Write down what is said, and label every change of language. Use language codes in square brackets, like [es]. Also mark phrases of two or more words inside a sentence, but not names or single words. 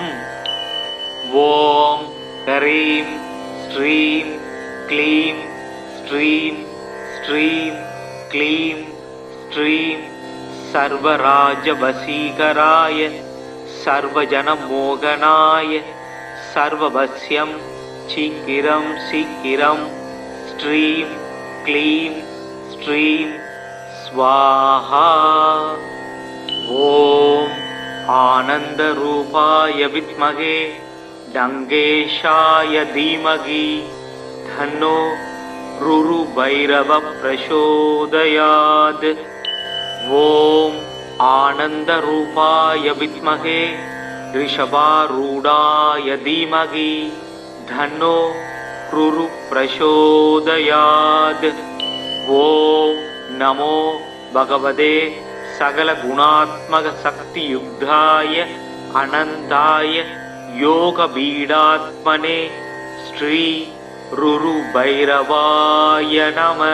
[sa] ओं ह्रीं श्रीं क्लीं श्रीं श्रीं क्लीं श्रीं सर्वराजवशीकराय सर्वजनमोहनाय सर्ववश्यं शीघ्रं शीघ्रं श्रीं क्लीं श्रीं स्वाहा. ओं आनन्दरूपाय विद्महे टङ्केशाय धीमहि तन्नो रुरुभैरवप्रचोदयात् ॐ आनन्दरूपाय विद्महे ऋषभारूढाय धीमहि धन्नो रुरुप्रचोदयात् ॐ नमो भगवते सकलगुणात्मकशक्तियुक्ताय अनन्ताय योगबीडात्मने श्री रुरुभैरवाय नमः।